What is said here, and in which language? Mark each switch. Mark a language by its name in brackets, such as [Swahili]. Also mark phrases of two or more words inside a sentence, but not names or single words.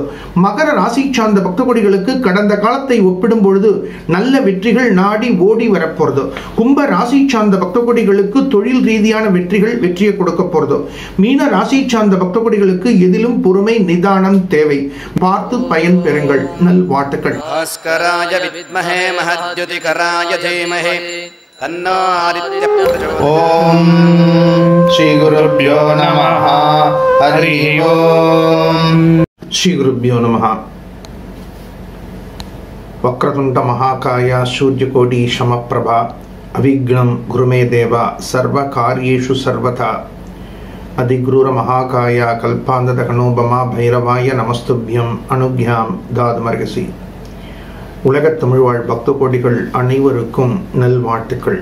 [Tamil] மகர ராசி சார்ந்த பக்தகோடிகளுக்கு கடந்த காலத்தை ஒப்பிடும் பொழுது நல்ல வெற்றிகள் நாடி ஓடி வரப்போறது. கும்ப ராசி சார்ந்த பக்தகோடிகளுக்கு தொழில் ரீதியான வெற்றிகள் வெற்றியை கொடுக்க போறது. மீன ராசி சார்ந்த பக்தகோடிகளுக்கு எதிலும் பொறுமை நிதானம் தேவை. பார்த்து பயன் பெறுங்கள். நல்வாழ்த்துக்கள். [Sanskrit] भास्कराय विद्महे महद्युतिकराय धीमहि तन्नो आदित्यः प्रचोदयात्. ॐ श्री गुरुभ्यो नमः. हरि ॐ. श्री गुरुभ्यो नमः. वक्रतुण्ड महाकाय सूर्यकोटि समप्रभ अविघ्नं कुरुमे देव सर्व कार्येषु सर्वदा अतिक्रूर महाकाय कल्पान्तदहनोपम भैरवाय नमस्तुभ्यं अनुज्ञां दातुमर्हसि. [Tamil] உலகத் தமிழ்வாழ் பக்த கோடிகள் அனைவருக்கும் நல்வாழ்த்துக்கள்.